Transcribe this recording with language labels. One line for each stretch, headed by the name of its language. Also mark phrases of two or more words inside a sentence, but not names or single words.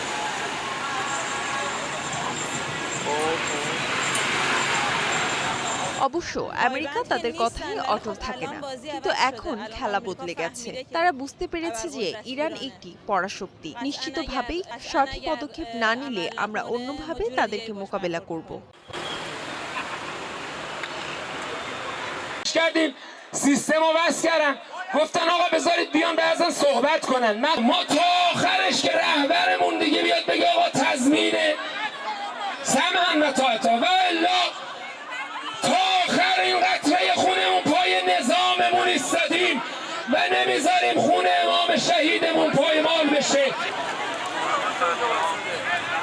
Bangla: অবশ্য আমেরিকা তাদের কথায় অটল থাকে না, কিন্তু এখন খেলা বদলে গেছে। তারা বুঝতে পেরেছে যে ইরান একটি পরাশক্তি। নিশ্চিতভাবেই সঠিক পদক্ষেপ না নিলে আমরা অন্যভাবে তাদেরকে মোকাবেলা করব।
Persian: کردیم سیستم رو وصل کردن گفتن آقا بذارید بیان بعضا صحبت کنن ما تا آخرش که رهبرمون دیگه بیاد بگه آقا تضمینه
Arabic: سمعن و طاعتا
Persian: و الا تا آخر این قطره خونمون پای نظاممون ایستادیم و نمیذاریم خون امام شهیدمون پایمال بشه.